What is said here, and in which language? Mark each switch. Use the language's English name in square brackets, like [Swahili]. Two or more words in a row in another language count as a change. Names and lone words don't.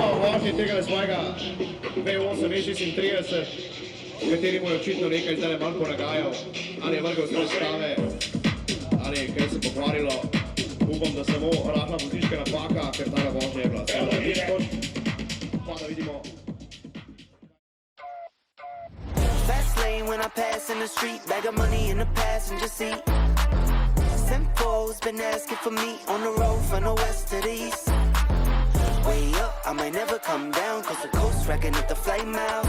[Slovenian] v vožnji tega svojega V8 E36, v kateri mu je očitno nekaj zdaj malo ponagajal, ali je vrgel svoje stave, ali je kaj se pokvarilo. Upam, da samo rahla vozniška napaka, ker ta vožnja je bila seveda nič točk, pa da vidimo. [English] Fast lane when I pass in the street, bag of money in the passenger seat. Simcoe's been asking for me on the road from the west to the east. Way up, I might never come down, cause the coast racking up the flight miles.